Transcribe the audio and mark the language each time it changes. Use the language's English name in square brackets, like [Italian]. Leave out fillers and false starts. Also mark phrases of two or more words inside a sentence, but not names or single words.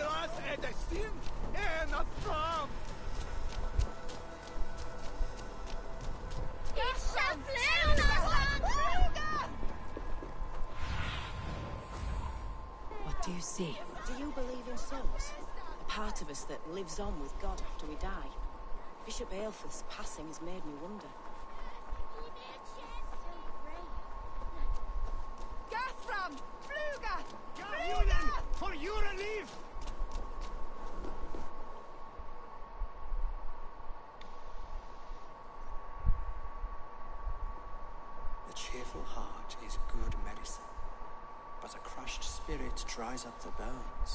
[English] What do you see? Do you believe in souls? A part of us that lives on with God after we die? Bishop Aelfrith's passing has made me wonder. Gathram! Fluga! Fluga! For your relief! A cheerful heart is good medicine, but a crushed spirit dries up the bones.